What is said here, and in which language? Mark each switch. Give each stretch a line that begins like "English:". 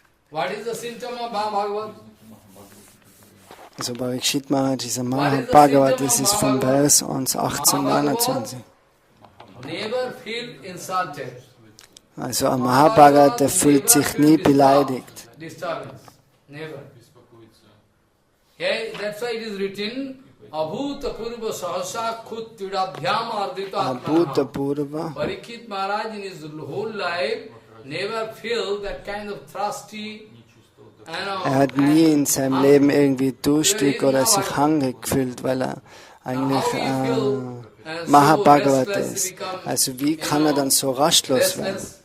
English: What is the symptom of Mahabhagavatam?
German: Also Pariksit Maharaj, dieser Mahabhagavat, das ist vom Vers 1.18.29.
English: Never feel insulted.
German: Also ein Mahabhagavat, der fühlt sich nie beleidigt.
English: Disturbance. Never. Okay, that's why it is written,
Sanskrit: Abhuta Purva Sahasa Kuttirabhyam Ardita Abhuta Purva.
English: Pariksit Maharaj in his whole life never feel that kind of thirsty
German: Er hat nie in seinem Leben irgendwie durstig oder sich hungrig gefühlt, weil er eigentlich Mahabhagavat ist. Also wie kann er dann so rastlos werden?